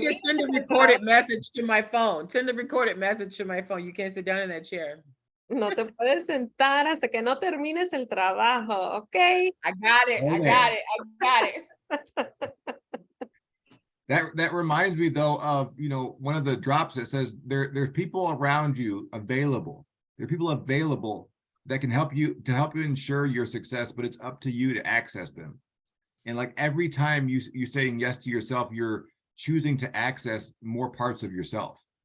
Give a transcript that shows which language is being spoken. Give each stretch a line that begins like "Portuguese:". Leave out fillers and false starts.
English: just send a recorded message to my phone. Send a recorded message to my phone. You can't sit down in that chair.
Spanish: No te puedes sentar hasta que no termines el trabajo, okay?
English: I got it. I got it. I got it. That reminds me though of, one of the drops that says there's people around you available. There are people available that can help you ensure your success, but it's up to you to access them. And like every time you're saying yes to yourself, you're choosing to access more parts of yourself,